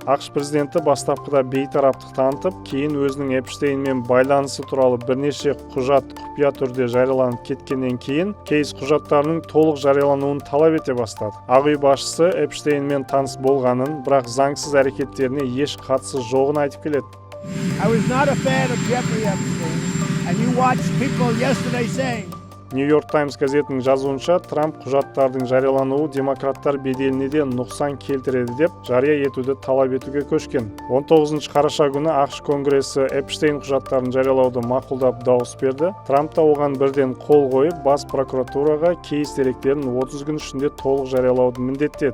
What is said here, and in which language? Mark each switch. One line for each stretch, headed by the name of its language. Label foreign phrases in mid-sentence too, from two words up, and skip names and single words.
Kazakh: ақш президенті бастапқыда бейтараптық танытып, кейін өзінің Эпштейнмен байланысы туралы бірнеше құжат құпия түрде жарияланып кеткеннен кейін, кейс құжаттарының толық жариялануын талап ете бастады. Ақ үй басшысы Эпштейнмен таныс болғанын, бірақ заңсыз әрекеттеріне еш қатысы жоғын айтып келеді.
English: I was not a fan of Jeffrey Epstein, and you watched people yesterday saying
Kazakh: Нью-Йорк Таймс газетінің жазуынша, Трамп құжаттардың жариялануы демократтар беделіне де нұқсан келтіреді деп жария етуді талап етуге көшкен. 19 қараша күні ақш конгресі Эпштейн құжаттарын жариялауды мақұлдап дауыс берді. Трамп та оған бірден қол қойып, бас прокуратураға кейс деректерін 30 күн ішінде толық жариялауды міндеттеді.